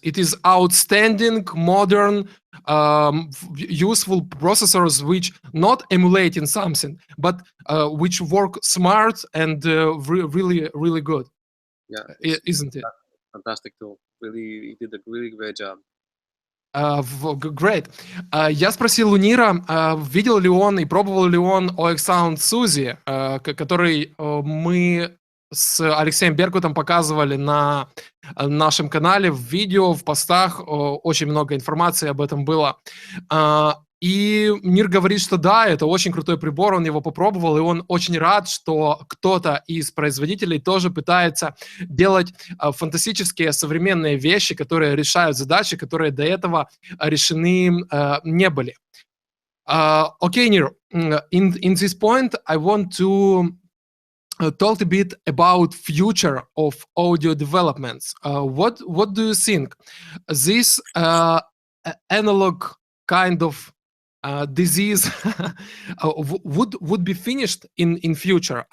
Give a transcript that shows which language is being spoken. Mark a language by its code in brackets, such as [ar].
[en] It is outstanding, modern, useful processors which not emulating something, but which work smart and really good. Yeah, Isn't it? Fantastic tool. Really, you did a really great job. Great. [ru] Я спросил у Нира, видел ли он и пробовал ли он OX Sound Suzy, который мы с Алексеем Беркутом показывали на нашем канале в видео, в постах. Очень много информации об этом было. И Нир говорит, что да, это очень крутой прибор, он его попробовал, и он очень рад, что кто-то из производителей тоже пытается делать фантастические современные вещи, которые решают задачи, которые до этого решены не были. [en] Okay, Nir, in this point, I want to talk a bit about future of audio developments. What do you think? This analog kind of disease would be finished in future.